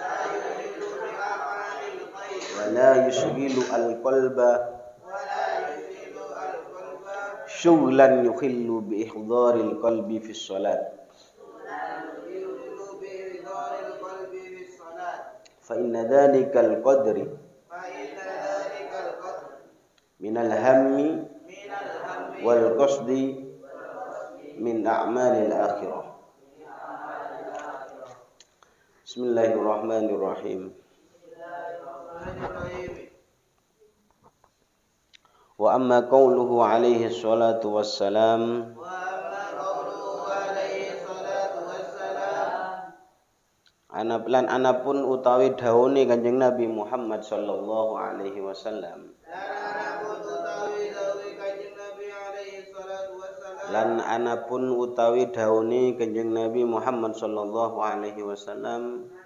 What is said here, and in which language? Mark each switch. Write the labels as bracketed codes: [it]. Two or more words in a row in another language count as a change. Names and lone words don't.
[ar] ولا يشغل القلب شغلا يخل بإحضار القلب في الصلاة فإن ذلك القدر من الهم والقصد من أعمال الآخرة. بسم الله الرحمن الرحيم. وأما قوله عليه الصلاة والسلام [jv] lan anapun utawi dawuhe Kanjeng Nabi Muhammad [ar] صلى الله عليه وسلم. [jv] Lan anapun utawi dawuhe Kanjeng Nabi Muhammad [ar] صلى الله عليه وسلم.